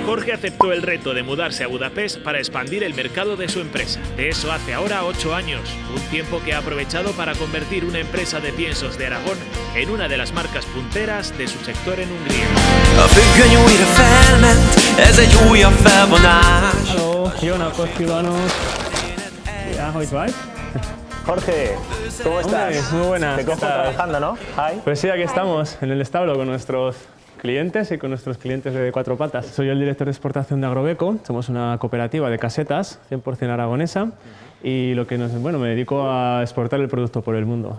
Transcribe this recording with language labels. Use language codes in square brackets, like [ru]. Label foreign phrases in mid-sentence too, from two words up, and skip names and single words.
[es] que aceptó el reto de mudarse a Budapest para expandir el mercado de su empresa. De eso hace ahora 8 años, un tiempo que ha aprovechado para convertir una empresa de piensos de Aragón en una de las marcas punteras de su sector en Hungría. [hu] Hallo, jó napot kívánok! Ja, hogy vagy? [es] Jorge, ¿cómo estás? Muy buenas. Te cojo trabajando, ¿no? Hi. Pues sí, aquí estamos, en el establo con nuestros clientes y con nuestros clientes de cuatro patas. Soy el director de exportación de Agrobeco, somos una cooperativa de casetas 100% aragonesa y me dedico a exportar el producto por el mundo.